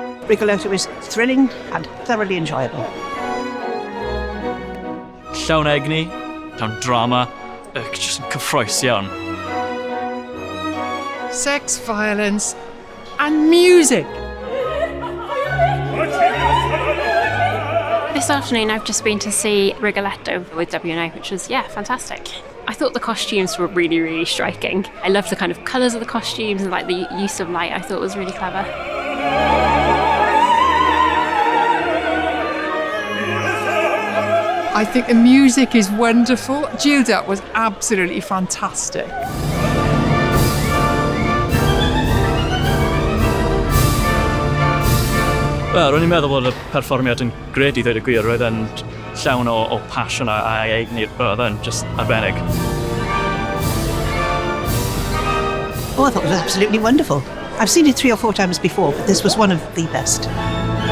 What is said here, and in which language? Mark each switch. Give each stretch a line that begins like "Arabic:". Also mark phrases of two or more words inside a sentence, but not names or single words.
English: Rigoletto is thrilling and thoroughly enjoyable.
Welsh: Llawn egni, llawn drama, jyst yn cyffroes iawn.
English: Sex, violence, and music. This afternoon I've just been to see Rigoletto with W&O, which was, fantastic. I thought the costumes were really, really striking. I loved the kind of colours of the costumes and like the use of light. I thought was really clever. I think the music is wonderful. Gilda was absolutely fantastic.
Welsh: Wel, ro'n i'n meddwl bod y perfformiad yn gred I ddweud y gwir, roedd yn llawn o passion a egni, oedd yn just arbennig.
English: Oh, I thought it was absolutely wonderful. I've seen it 3 or 4 times before, but this was one of the best.